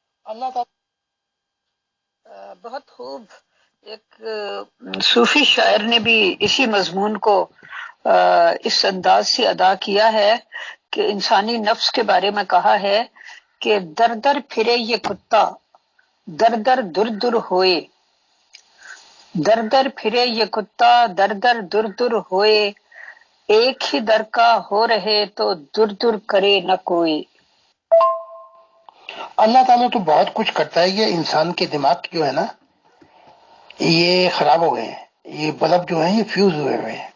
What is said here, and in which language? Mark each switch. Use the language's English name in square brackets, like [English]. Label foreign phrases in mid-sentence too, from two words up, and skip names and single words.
[Urdu] اللہ تعالیٰ بہت خوب ایک صوفی شاعر نے بھی اسی مضمون کو اس انداز سے ادا کیا ہے کہ انسانی نفس کے بارے میں کہا ہے کہ در در پھرے یہ کتا در در در در ہوئے، در در پھرے یہ کتا در در در در ہوئے، ایک ہی در کا ہو رہے تو در در کرے نہ کوئی۔ اللہ تعالیٰ تو بہت کچھ کرتا ہے، یہ انسان کے دماغ جو ہے نا یہ خراب ہو گئے ہیں، یہ بلب جو ہیں یہ فیوز ہوئے ہوئے ہیں۔